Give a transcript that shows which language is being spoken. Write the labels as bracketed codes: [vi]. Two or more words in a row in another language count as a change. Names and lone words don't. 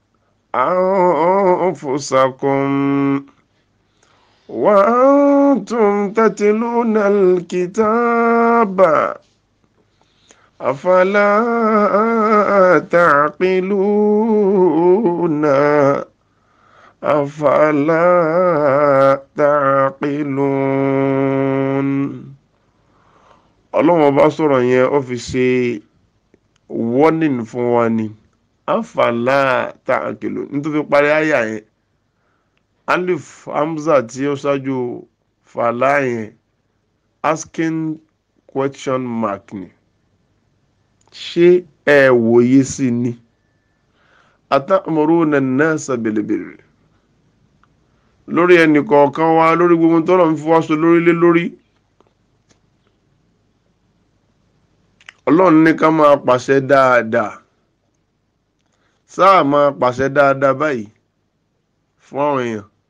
[ar] أنفسكم وأنتم تتلون الكتاب أفلا تعقلون [yo] Ọlọ́run ọba sọ̀rọ̀ yẹn ó fi ṣe warning fún wa ni. [ar] أفلا تعقلون [yo] nítorí parí àyà yẹn alif hamza tí ó ṣáájú fàlà yẹn [en] asking question mark [yo] ni. Ṣé ẹ wòye sí ni? [ar] أتأمرون الناس بالبر, [yo] lórí ẹnì kọ̀ọ̀kan wa, lórí gbogbo tọ́lọ̀ ń fi wá so lórílé lórí. Ọlọ́run ní ká máa pàṣẹ dáadáa. Sáà máa pàṣẹ dáadáa báyìí fún àwọn èèyàn.